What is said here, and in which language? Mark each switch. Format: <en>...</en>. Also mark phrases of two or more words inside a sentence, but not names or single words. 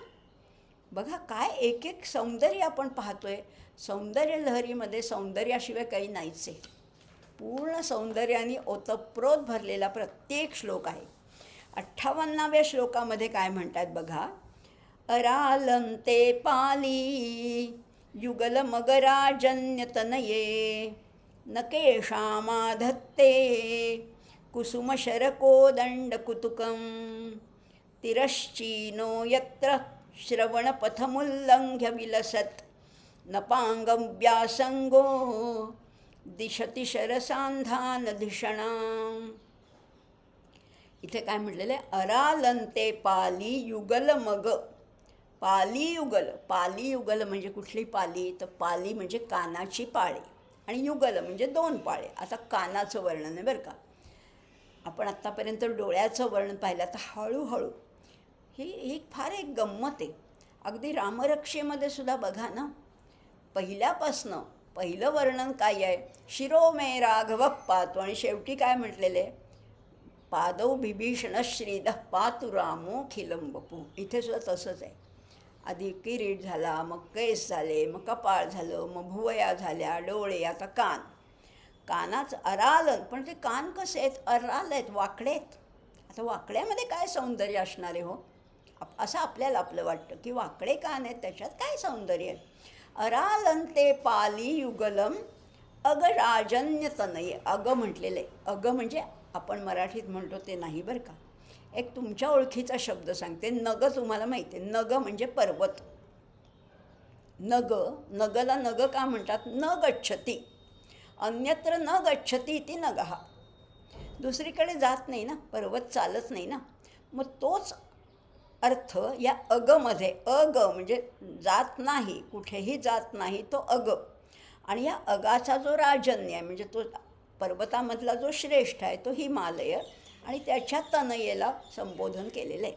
<mr>बघा काय एक एक सौंदर्य आपण पाहतोय. सौंदर्य लहरीमध्ये सौंदर्याशिवाय काही नाहीच आहे. पूर्ण सौंदर्याने ओतप्रोत भरलेला प्रत्येक श्लोक आहे. 58व्या श्लोकामध्ये काय म्हणतात बघा,</mr> <sa>अरालंते पाली युगल मगराजन्यतनये नकेशामाधत्ते कुसुमशरकोदंडकुतुकं तिरश्चीनो यत्र श्रवणपथमुल्लंघ्य विलसत् नपांगव्यासंगो दिशति शरसांधानधिषणाम्.</sa> <mr>इथे काय म्हटलेलं आहे,</mr> <sa>अरालंते पाली युगल मग. पाली युगल, पाली युगल</sa> <mr>म्हणजे कुठली पाली, तर पाली म्हणजे कानाची पाळे, आणि युगल म्हणजे 2 पाळे. आता कानाचं वर्णन आहे बरं का. आपण आत्तापर्यंत डोळ्याचं वर्णन पाहिलं, आता हळूहळू ही फार एक गंमत आहे. अगदी रामरक्षेमध्ये सुद्धा बघा ना, पहिल्यापासनं पहिलं वर्णन काय आहे,</mr> <sa>शिरो मे राघव पातू,</sa> <mr>आणि शेवटी काय म्हटलेलं आहे,</mr> <sa>पादौ बिभीषण श्रीदः पातु रामो खिलं वपू.</sa> <mr>इथे सुद्धा तसंच आहे. आधी किरीट झाला, मग केस झाले, मग कपाळ झालं, मग भुवया झाल्या, डोळे, आता कान. कानाचं अरालन, पण ते कान कसे आहेत, अराल आहेत, वाकडे आहेत. आता वाकड्यामध्ये काय सौंदर्य असणार आहे हो, असं आपल्याला आपलं वाटतं की वाकडे कान आहेत, त्याच्यात काय सौंदर्य आहे.</mr> <sa>अरालंते पाली युगलम अग राजन्यतनये.</sa> <mr>अग म्हटलेलं आहे. अग म्हणजे आपण मराठीत म्हणतो ते नाही बरं का. एक तुमच्या ओळखीचा शब्द सांगते, नग. तुम्हाला माहिती आहे, नग म्हणजे पर्वत. नग, नगला नग का म्हणतात,</mr> <sa>न गच्छती. अन्यत्र न गच्छती इति नगः.</sa> <mr>दुसरीकडे जात नाही ना, पर्वत चालत नाही ना. मग तोच अर्थ या अगमध्ये, अग म्हणजे जात नाही, कुठेही जात नाही, तो अग. आणि या अगाचा जो राजन्य आहे म्हणजे तो पर्वतामधला जो श्रेष्ठ आहे तो हिमालय, आणि त्याच्या तनयेला संबोधन केलेलं आहे.</mr>